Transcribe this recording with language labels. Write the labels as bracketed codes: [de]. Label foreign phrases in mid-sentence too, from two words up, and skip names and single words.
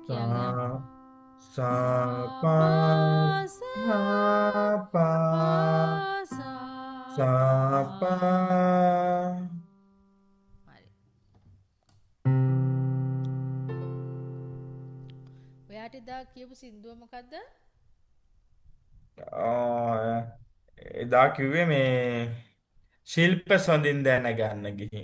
[si] බලන්න. sa pa පා ma pa පාසා sa pa. හරි. ඔයාට එදා කියපු සින්දුව මොකද්ද? එදා කිව්වේ මේ ශිල්ප සොඳින් දැනගන්න ගිහින්.